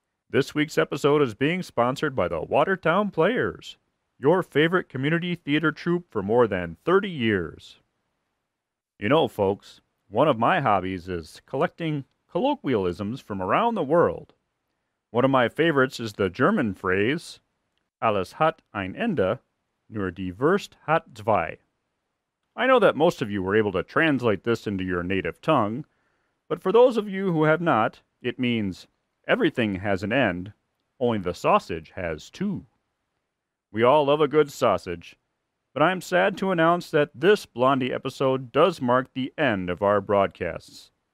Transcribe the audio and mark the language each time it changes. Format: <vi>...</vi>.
<en>This week's episode is being sponsored by the Watertown Players, your favorite community theater troupe for more than 30 years. You know, folks, one of my hobbies is collecting colloquialisms from around the world. One of my favorites is the German phrase,</en> <de>Alles hat ein Ende, nur die Wurst hat zwei.</de> <en>I know that most of you were able to translate this into your native tongue, but for those of you who have not, it means everything has an end, only the sausage has two. We all love a good sausage, but I'm sad to announce that this Blondie episode does mark the end of our broadcasts.</en>